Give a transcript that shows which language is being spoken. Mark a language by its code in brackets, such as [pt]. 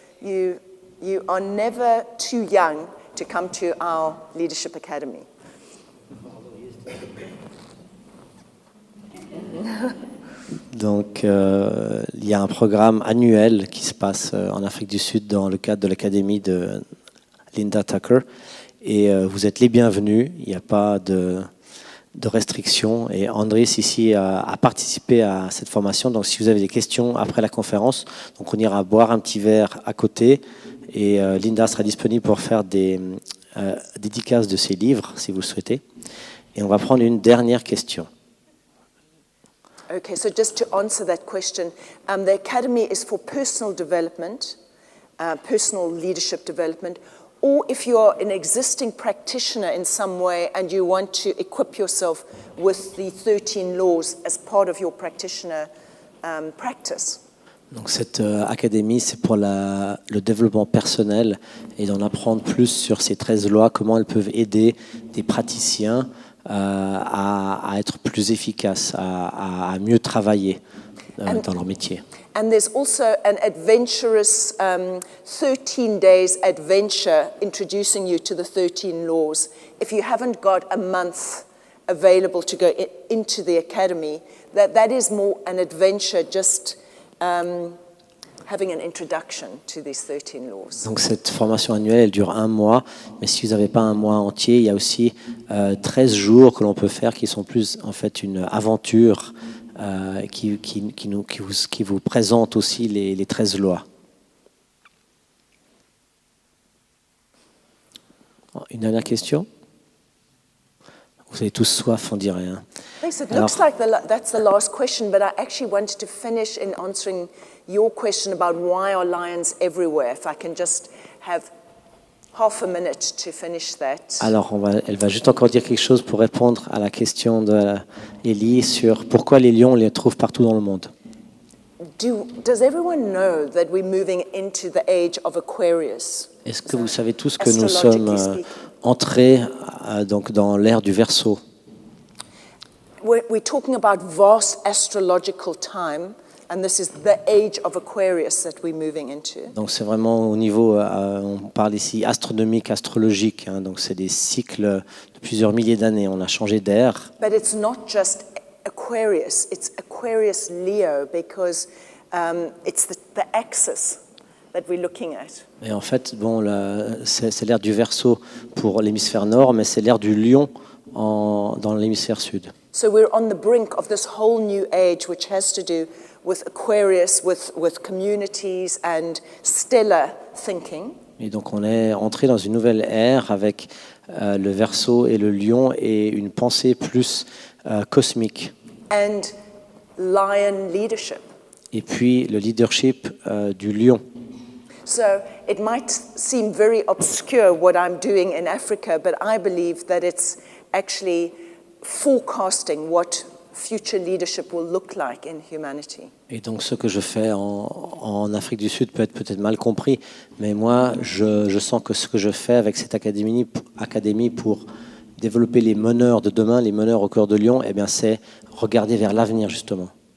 [en] You are never too young to come to our leadership academy. [fr] Donc, il y a un programme annuel qui se passe en Afrique du Sud dans le cadre de l'académie de Linda Tucker. Et vous êtes les bienvenus, il n'y a pas de restrictions. Et Andrés ici a participé à cette formation. Donc, si vous avez des questions après la conférence, donc on ira boire un petit verre à côté. Et Linda sera disponible pour faire des dédicaces de ses livres, si vous le souhaitez. Et on va prendre une dernière question. [en] Okay, so just to answer that question, the academy is for personal development, personal leadership development, or if you are an existing practitioner in some way and you want to equip yourself with the 13 laws as part of your practitioner practice. [fr] Donc cette académie, c'est pour le développement personnel et d'en apprendre plus sur ces 13 lois, comment elles peuvent aider des praticiens à être plus efficaces, à mieux travailler dans leur métier. [en] And there's also an adventurous 13 days adventure introducing you to the 13 laws. If you haven't got a month available to go into the academy, that is more an adventure just having an introduction to these 13 laws. [fr] Donc cette formation annuelle, elle dure 1 mois, mais si vous n'avez pas 1 mois entier, il y a aussi 13 jours que l'on peut faire qui sont plus en fait une aventure qui vous présente aussi les 13 lois. Une dernière question? Vous avez tous soif, on dirait. Hein. [en] Thanks. It looks like that's the last question, but I actually wanted to finish in answering your question about why are lions everywhere. If I can just have half a minute to finish that. [fr] Alors, elle va juste encore dire quelque chose pour répondre à la question d'Elie sur pourquoi les lions, on les trouve partout dans le monde. [en] Does everyone know that we're moving into the age of Aquarius? [fr] Est-ce que vous savez tous que nous sommes entrés donc dans l'ère du Verseau? [en] We're talking about vast astrological time, and this is the age of Aquarius that we're moving into. [fr] Donc c'est vraiment au niveau, on parle ici astronomique, astrologique, hein, donc c'est des cycles de plusieurs milliers d'années. On a changé d'ère. [en] But it's not just Aquarius; it's Aquarius Leo because it's the axis that we're looking at. [fr] Et en fait, bon, c'est l'ère du Verseau pour l'hémisphère nord, mais c'est l'ère du Lion dans l'hémisphère sud. [en] So we're on the brink of this whole new age, which has to do with Aquarius, with communities and stellar thinking. [fr] Et donc on est entré dans une nouvelle ère avec le Verseau et le Lion et une pensée plus cosmique. [en] And lion leadership. [fr] Et puis le leadership du Lion. [en] So it might seem very obscure what I'm doing in Africa, but I believe that it's actually forecasting what future leadership will look like in humanity. [fr] Et donc ce que je fais en Afrique du Sud peut être peut-être mal compris, mais moi je sens que ce que je fais avec cette académie pour développer les meneurs de demain, les meneurs au Coeur de Lion, eh bien c'est regarder vers l'avenir justement.